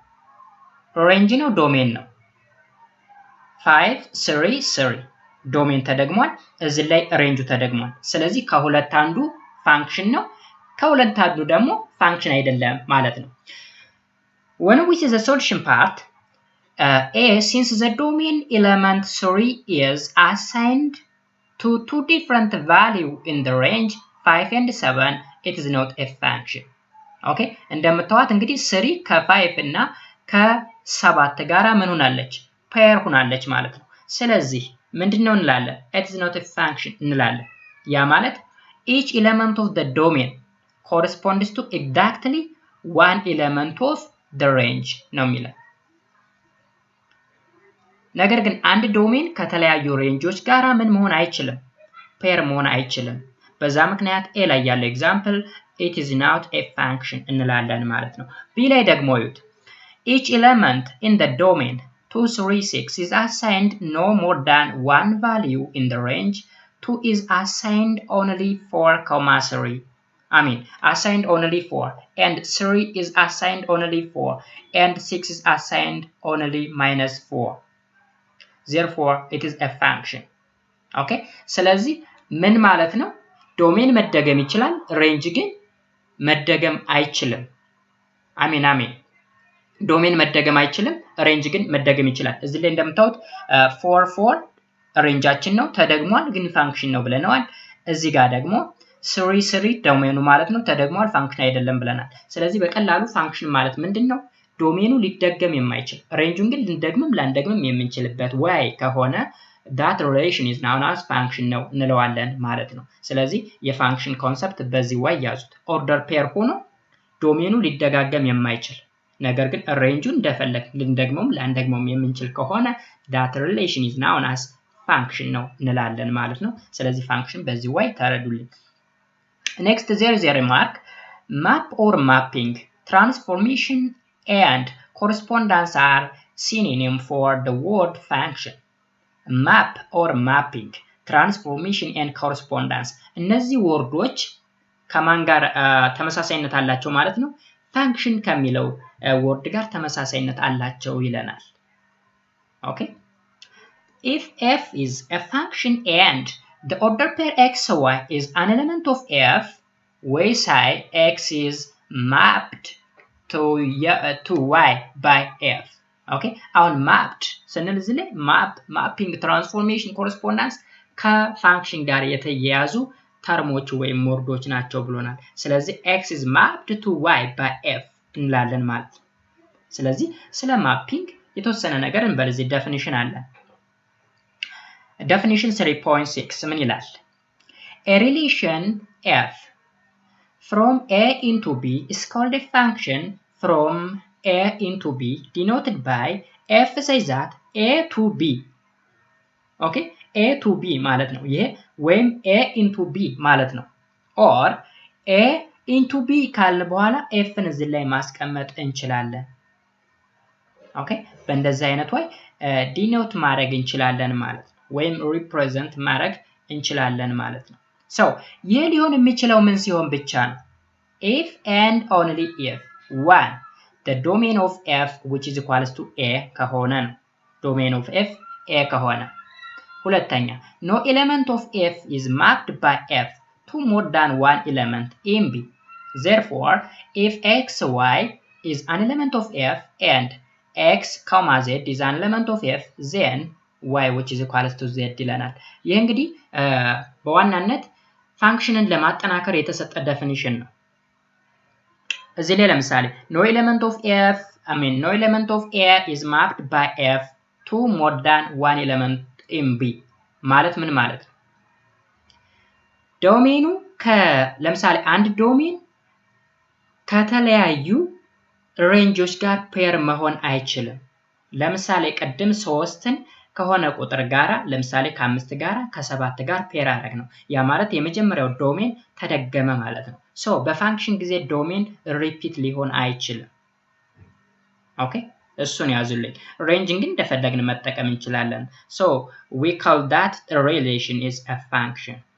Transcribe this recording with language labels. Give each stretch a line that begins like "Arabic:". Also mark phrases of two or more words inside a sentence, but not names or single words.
Amharic: ሬንጅ ነው ዶሜን ነው? 5 3 3 ዶሜን ተደግሟል፣ እዚህ ላይ ሬንጁ ተደግሟል። ስለዚህ ከሁለት አንዱ ፋንክሽን ነው፣ ከሁለት አንዱ ደግሞ ፋንክሽን አይደለም ማለት ነው።
English: when we see the solution part, a since the domain element 3 is assigned to two different value in the range 5 and 7, it is not a function.
Amharic: okay እንደምታዩት እንግዲህ 3 ከ5 እና ከ7 ጋራ ምን ሆናለች? ፔር ሆናለች ማለት ነው። ስለዚህ ምንድነው እንላለን?
English: it is not a function
Amharic: እንላለን። ያ ማለት
English: each element of the domain corresponds to exactly one element of the range
Amharic: ነው የሚለው። ነገር ግን አንድ ዶሜን ከተለያዩ ሬንጆች ጋራ ምን መሆን አይችልም? ፔር መሆን አይችልም። በዛ ምክንያት a ላይ ያለው ኤግዛምፕል it is not a function እንላለን ማለት ነው። b ላይ ደግሞ ይዩት
English: each element in the domain 2 3 6 is assigned no more than one value in the range. 2 is assigned only 4, 3. I mean assigned only 4 and 3 is assigned only 4 and 6 is assigned only -4. Therefore it is a function.
Amharic: okay ስለዚህ ምን ማለት ነው? ዶሜን መደገም ይችላል፣ ሬንጅ ግን መደገም አይችልም። አሜን ዶሜን መደገም አይችልም ሬንጅ ግን መደገም ይችላል እዚህ ላይ እንደምታዩት 4 ሬንጃችን ነው ተደግሟል ግን ፋንክሽን ነው ብለናል እዚህ ጋር ደግሞ 3 ዶሜኑ ማለት ነው ተደግሟል ፋንክሽን አይደለም ብለናል ስለዚህ በቀላሉ ፋንክሽን ማለት ምንድነው ዶሜኑ ሊደገም የማይችል ሬንጁን ግን ልንደግምም ላንደግምም የምንችልበት way ከሆነ
English: that relation is known as function
Amharic: ነው እንለዋለን ማለት ነው ስለዚህ የፋንክሽን ኮንሰፕት በዚህ way ያዙት ኦርደር ፔር ሆኖ ዶሜኑ ሊደጋገም የማይችል ነገር ግን ሬንጁን እንደፈለግ ልንደግመውም ላንደግመውም የምንችል ከሆነ
English: that relation is known as function
Amharic: ነው እንላለን ማለት ነው ስለዚህ function በዚህ way ተረዱልኝ
English: next there is a remark map or mapping transformation and correspondence are synonym for the word function map or mapping transformation and correspondence
Amharic: እነዚህ ወርዶች ከማን ጋር ተመሳሳይነት አላቸው ማለት ነው function ከሚለው ወርድ ጋር ተመሳሳይነት አላቸው ይለናል ኦኬ
English: if f is a function and the order pair xy is an element of f we say x is mapped to y by f okay
Amharic: አሁን mapped ስንል እዚህ ላይ
English: mapping transformation correspondence
Amharic: ከፋንክሽን ጋር የተያያዙ ተርሞች ወይም ወርዶች ናቸው ብሎናል ስለዚህ
English: x is mapped to y by f
Amharic: እንላለን ማለት ስለዚህ ስለ ማፒንግ የተወሰነ ነገር እንበልዚህ ዴፊኒሽን አለ
English: definition 3.6
Amharic: ምን ይላል
English: a relation f from a into b is called a function from a into b denoted by f says that a to b okay a to b
Amharic: ማለት ነው ይሄ ወይም
English: a into b
Amharic: ማለት ነው
English: or a into b
Amharic: ካልን በኋላ f ን እዚህ ላይ ማስቀመጥ እንችላለን ኦኬ በእንደዚህ አይነት ወይ ዲኖት ማድረግ እንችላለን ማለት ነው ወይም ሪፕሬዘንት ማድረግ እንችላለን ማለት ነው so ይሄ ሊሆን የሚችለው ምን ሲሆን ብቻ ነው
English: if and only if one the domain of f which is equals to a
Amharic: ከሆነ ነው
English: domain of f a
Amharic: ከሆነ ሁለተኛ
English: no element of f is mapped by f to more than one element in b therefore if xy is an element of f and x, z is an element of f then y which is equals to z
Amharic: ይለናል ይሄ እንግዲህ በዋናነት ፋንክሽንን ለማጠናከር የተሰጠ ዴፊኒሽን ነው እዚህ ላይ ለምሳሌ
English: no element of a is mapped by f to more than one element in b
Amharic: ማለት ምን ማለት ነው ዶሜኑ ለምሳሌ አንድ ዶሜን ከተለያዩ ሬንጆች ጋር ፔር መሆን አይችልም ለምሳሌ ቀደም 3ን ከሆነ ቁጥር ጋራ ለምሳሌ ከ5 ጋራ ከ7 ጋር ፔር አደረግ ነው ያ ማለት የመጀመሪያው ዶሜን ተደገመ ማለት ነው ሶ በፋንክሽን ጊዜ ዶሜን ሪፒት ሊሆን አይችልም ኦኬ እሱን ያዙልኝ ሬንጅ ግን እንደፈለግን መጠቀም እንችላለን
English: so we call that a relation is a function